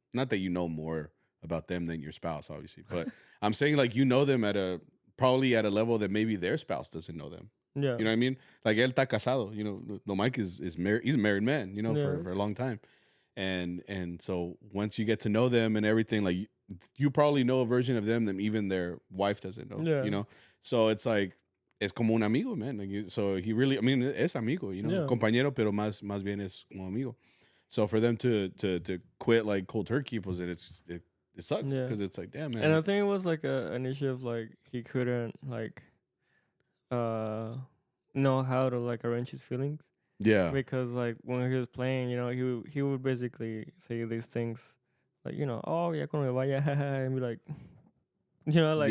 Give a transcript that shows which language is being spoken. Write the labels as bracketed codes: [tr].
[en] Not that you know more about them than your spouse, obviously, but I'm saying like you know them probably at a level that maybe their spouse doesn't know them. Yeah, you know what I mean? Like [es] él está casado. [en] No, Mike is married. He's a married man. For a long time, and so once you get to know them and everything, like you probably know a version of them that even their wife doesn't know. Yeah. So it's like [es] es como un amigo, [en] man. Like, so he really, I mean, [es] es amigo, compañero, pero más bien es como amigo. [en] So for them to quit like cold turkey, pues it sucks because it's like, damn, man. And I think it was like an issue of like he couldn't like know how to like arrange his feelings. Yeah. because like when he was playing, he would basically say these things, like oh [es] ya cuando me vaya, [en] and be like, like